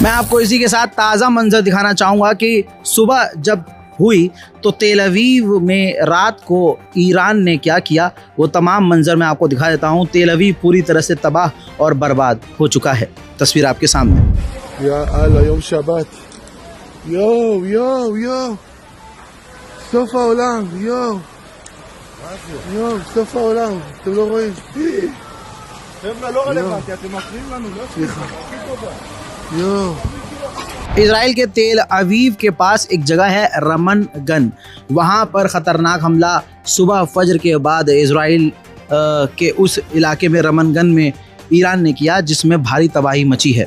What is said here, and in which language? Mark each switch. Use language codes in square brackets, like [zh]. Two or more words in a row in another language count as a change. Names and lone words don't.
[hi] मैं आपको इसी के साथ ताज़ा मंजर दिखाना चाहूँगा कि सुबह जब हुई तो तेल अवीव में रात को ईरान ने क्या किया वो तमाम मंजर मैं आपको दिखा देता हूँ। तेल अवीव पूरी तरह से तबाह और बर्बाद हो चुका है। तस्वीर आपके सामने। [ar] يا الله [he] יום שבת, यो यो यो סוף העולם, यो סוף העולם, אתם לא רואים? חבר'ה, לא רלוונטי, אתם מפריעים לנו, לא? סליחה. יואו. [hi] इजराइल के तेल अवीव के पास एक जगह है रमन गन। वहाँ पर ख़तरनाक हमला सुबह फजर के बाद इजराइल के उस इलाके में रमन गन में ईरान ने किया जिसमें भारी तबाही मची है।